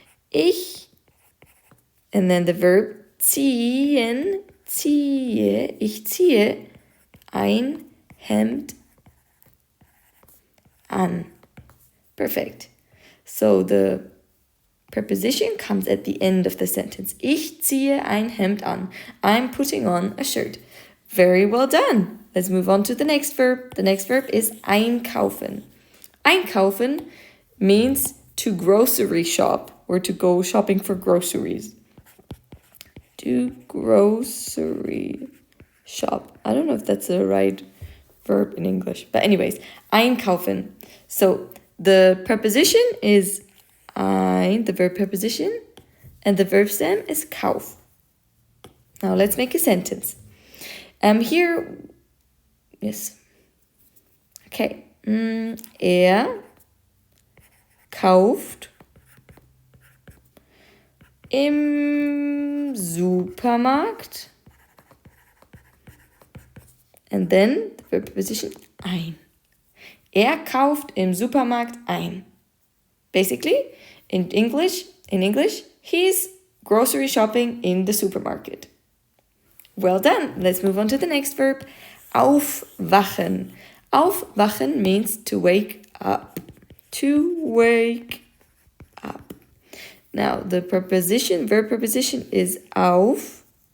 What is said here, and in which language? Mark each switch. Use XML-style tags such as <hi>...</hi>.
<de>Ich,</de> <en>and then the verb</en> <de>ziehen, ziehe, ich ziehe ein Hemd an.</de> <en>Perfect. So the preposition comes at the end of the sentence.</en> <de>Ich ziehe ein Hemd an.</de> <en>I'm putting on a shirt. Very well done. Let's move on to the next verb. The next verb is einkaufen. Einkaufen means to grocery shop, or to go shopping for groceries. To grocery shop. I don't know if that's the right verb in English. But anyways, einkaufen. So the preposition is ein, the verb preposition, and the verb stem is kauf. Now let's make a sentence. Here, yes. Okay.</en> <de>Er kauft im Supermarkt,</de> <en>and then the verb preposition</en> <de>ein. Er kauft im Supermarkt ein.</de> <en>Basically, in English, he's grocery shopping in the supermarket. Well done. Let's move on to the next verb. Aufwachen. Aufwachen means to wake up. To wake up. Now, the verb preposition is auf.</en>